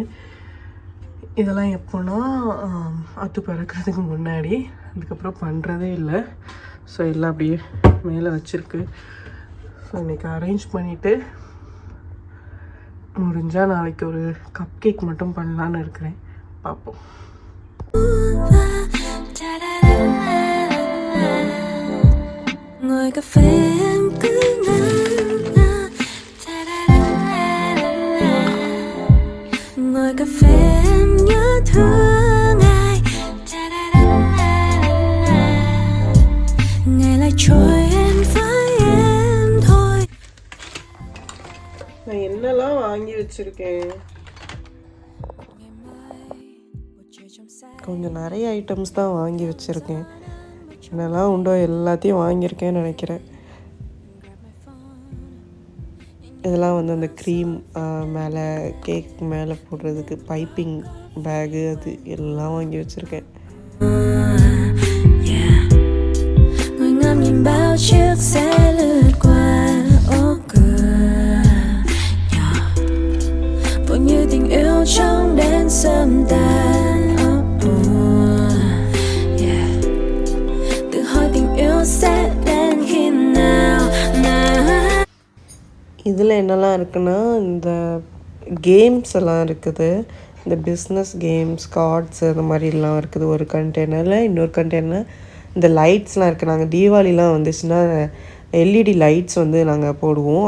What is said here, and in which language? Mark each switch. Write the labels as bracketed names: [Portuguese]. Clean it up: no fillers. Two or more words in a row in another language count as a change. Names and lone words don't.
[Tamil] இதெல்லாம் எப்போனா அது பிறக்கிறதுக்கு முன்னாடி, அதுக்கப்புறம் பண்ணுறதே இல்லை. ஸோ எல்லாம் அப்படியே மேலே வச்சுருக்கு. ஸோ இன்றைக்கி அரேஞ்ச் பண்ணிவிட்டு முடிஞ்சால் நாளைக்கு ஒரு [English] cup cake [Tamil] மட்டும் பண்ணலான்னு இருக்கிறேன். பார்ப்போம். [Vietnamese] Ngồi cà phê em cứ ngỡ ngồi cà phê em nhớ thương ai ngày lại trôi em với em thôi. [Tamil] நான் என்னெல்லாம் வாங்கி வச்சுருக்கேன். கொஞ்சம் நிறைய ஐட்டம்ஸ் தான் வாங்கி வச்சுருக்கேன். என்னெல்லாம் உண்டோ எல்லாத்தையும் வாங்கியிருக்கேன்னு நினைக்கிறேன். இதெல்லாம் வந்து அந்த க்ரீம் மேலே கேக் மேலே போடுறதுக்கு [English] piping bag, [Tamil] அது எல்லாம் வாங்கி வச்சுருக்கேன். [Vietnamese] Ngồi ngắm nhìn bao chiếc xe lướt qua ô cửa nhỏ, vô như tình yêu trong đêm sớm tan. Tự hỏi tình yêu sẽ đến khi nào. [Tamil] இதில் என்னெல்லாம் இருக்குன்னா இந்த கேம்ஸ் எல்லாம் இருக்குது. இந்த [English] business games, [Tamil] கார்ட்ஸ் அந்த மாதிரிலாம் இருக்குது ஒரு கண்டெய்னரில். இன்னொரு கண்டெய்னர் இந்த லைட்ஸ்லாம் இருக்குது. நாங்கள் தீபாவளிலாம் வந்துச்சுன்னா [English] LED lights [Tamil] வந்து நாங்கள் போடுவோம்.